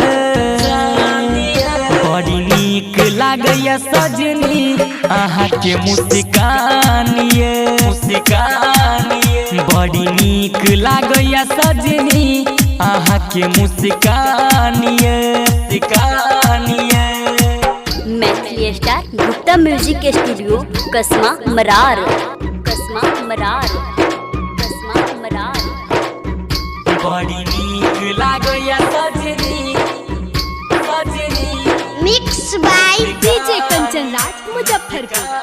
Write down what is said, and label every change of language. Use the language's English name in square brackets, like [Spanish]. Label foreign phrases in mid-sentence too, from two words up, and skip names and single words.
[Maithili] बड़ी नीक लागैया सजनी आहा के मुस्कानिए। बड़ी नीक लागैया सजनी आहा के मुस्कानिए। मैथिली स्टार गुप्ता म्यूजिक के स्टूडियो कसमा मरार। कसमा मरार। कसमा मरार। बड़ी नीक लागैया सजनी [English] Mix by DJ Kanchan Raj Muzaffarpur.